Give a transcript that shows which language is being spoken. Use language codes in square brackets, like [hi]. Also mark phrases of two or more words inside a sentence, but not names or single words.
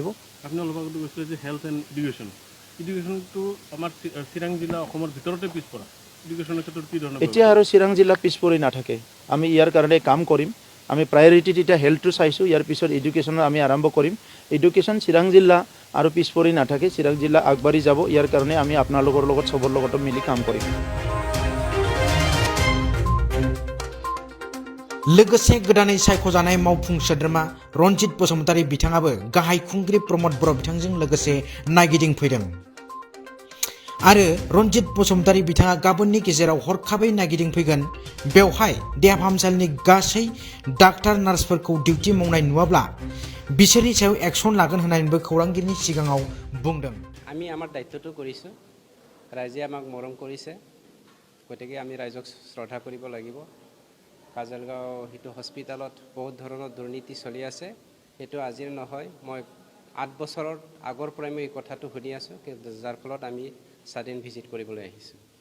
[as] আপুনি অলপ আগতে কৈছিলে যে [en] health and education [as] আমাৰ চিৰাং জিলা অসমৰ ভিতৰতে পিছপৰা, এডুকেশ্যনৰ ক্ষেত্ৰত কি ধৰণৰ? এতিয়া আৰু চিৰাং জিলা পিছপৰি নাথাকে, আমি ইয়াৰ কাৰণে কাম কৰিম। আমি প্ৰায়ৰিটিত এতিয়া হেল্থটো চাইছোঁ, ইয়াৰ পিছত এডুকেশ্যনৰ আমি আৰম্ভ কৰিম। এডুকেশ্যন চিৰাং জিলা আৰু পিছপৰি নাথাকে, চিৰাং জিলা আগবাঢ়ি যাব। ইয়াৰ কাৰণে আমি আপোনালোকৰ লগত চবৰ লগত মিলি কাম কৰিম। [brx] लोगोसे गोदानै सायख'जानाय मावफुं सोद्रोमा रनजित बसुमतारी बिथाङाबो गाहाय खुंगिरि प्रमद बर' बिथांजों लोगोसे नायगिदिंफैदों आरो रनजित बसुमतारी बिथाङा गाबोननि गेजेराव हरखाबै नायगिदिंफैगोन। बेवहाय देहा फाहामसालिनि गासै [en] doctor nurse [brx] डिउटि मावनाय नुवाब्ला बिसोरनि सायाव एक्सन लागोन होननानैबो खौरांगिरिनि सिगाङाव बुंदों। [as] আমি আমাৰ দায়িত্বটো কৰিছোঁ, ৰাইজে আমাক মৰম কৰিছে, গতিকে আমি ৰাইজক শ্ৰদ্ধা কৰিব লাগিব। কাজলগাঁও সেইটো হস্পিটেলত বহুত ধৰণৰ দুৰ্নীতি চলি আছে, সেইটো আজিৰ নহয়, মই 8 বছৰৰ আগৰ পৰাই মই এই কথাটো শুনি আছোঁ, যাৰ ফলত আমি স্বাধীন ভিজিট কৰিবলৈ আহিছোঁ।